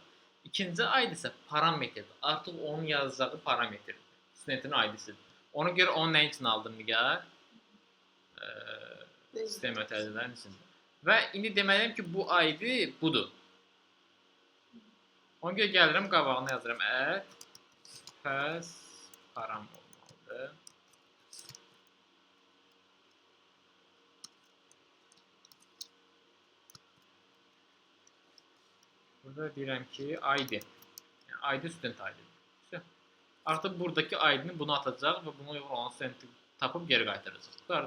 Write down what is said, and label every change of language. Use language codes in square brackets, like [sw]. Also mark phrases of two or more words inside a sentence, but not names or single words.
[az] İkinci ID isə parametrdir. Artıq onun yazacağı parametrdir. Studentin ID-sidir. Ona görə onun nə üçün aldım Nigar? Sistem mötərizələrin içində. Və indi deməliyəm ki, bu ID budur. Ona görə gəlirəm, qabağına yazıram [en] add pass param [az] olmalıdır. Burada deyirəm ki, ID. Yəni, ID student ID-dir. Artıq buradakı ID-ni bunu atacaq və buna uyğun olan studenti tapıb geri qaytaracaq.